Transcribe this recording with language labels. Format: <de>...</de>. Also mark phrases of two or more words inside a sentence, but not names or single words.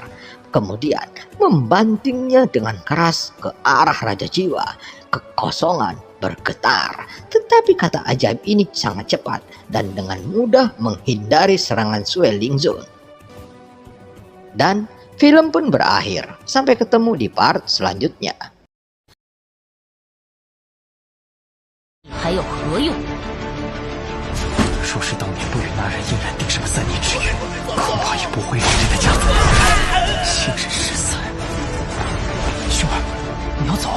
<id>Kemudian membantingnya dengan keras ke arah Raja Jiwa. Kekosongan bergetar, tetapi kata ajaib ini sangat cepat dan dengan mudah menghindari serangan Sue Lingzun. Dan film pun berakhir. Sampai ketemu di part selanjutnya.</id> <zh>还有何用？若是当年不与那人硬然定上3年之约，恐怕也不会让这个家族幸甚失散。兄儿，你要走？</zh>